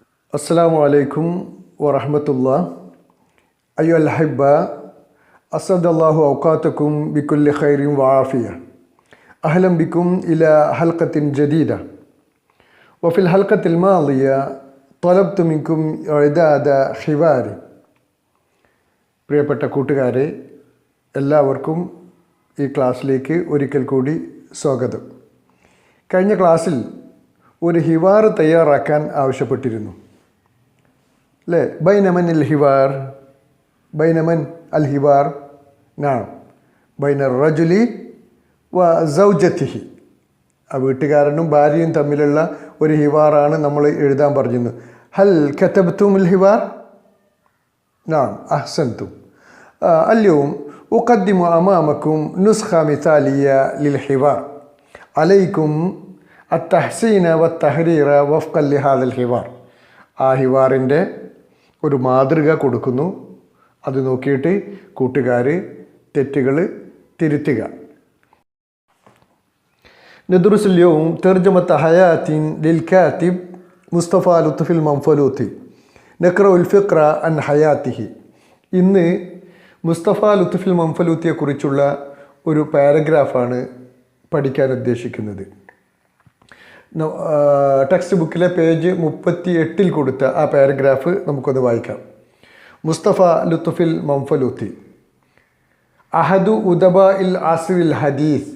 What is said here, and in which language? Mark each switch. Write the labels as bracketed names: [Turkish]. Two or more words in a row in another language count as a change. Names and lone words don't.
[Arabic] السلام عليكم ورحمة الله أيها الأحبة أسعد الله أوقاتكم بكل خير وعافية أهلا بكم إلى حلقة جديدة وفي الحلقة الماضية طلبت منكم إعداد حوار [Malayalam] പ്രിയപ്പെട്ട കൂട്ടുകാരെ എല്ലാവർക്കും ഈ ക്ലാസ്സിലേക്ക് ഒരിക്കൽ കൂടി സ്വാഗതം. കഴിഞ്ഞ ക്ലാസ്സിൽ ഒരു ഹിവാർ തയ്യാറാക്കാൻ ആവശ്യപ്പെട്ടിരുന്നു അല്ലേ? [Arabic] بين من الحوار، بين من الحوار نعم بين رجل وزوجته, [Malayalam] ആ വീട്ടുകാരനും ഭാര്യയും തമ്മിലുള്ള ഒരു ഹിവാറാണ് നമ്മൾ എഴുതാൻ പറഞ്ഞിരുന്നത്. [Arabic] هل كتبتم الحوار؟ نعم أحسنتم. اليوم أقدم أمامكم نسخة مثالية للحوار عليكم التحسين والتحرير وفقا لهذا الحوار. [Malayalam] ആ ഹിവാറിൻ്റെ ഒരു മാതൃക കൊടുക്കുന്നു. അത് നോക്കിയിട്ട് കൂട്ടുകാർ തെറ്റുകൾ തിരുത്തുക. [Arabic] ندرس اليوم ترجمة حياة للكاتب مصطفى لطفي المنفلوطي. نقرأ الفقرة عن حياته. [Malayalam] ഇന്ന് മുസ്തഫ ലുത്ഫിൽ മൻഫലൂത്തിയെക്കുറിച്ചുള്ള ഒരു പാരഗ്രാഫാണ് പഠിക്കാൻ ഉദ്ദേശിക്കുന്നത്. ടെക്സ്റ്റ് ബുക്കിലെ പേജ് 38 കൊടുത്ത ആ പാരഗ്രാഫ് നമുക്കൊന്ന് വായിക്കാം. [Arabic] مصطفى لطفي المنفلوطي أحد أدباء العصر الحديث.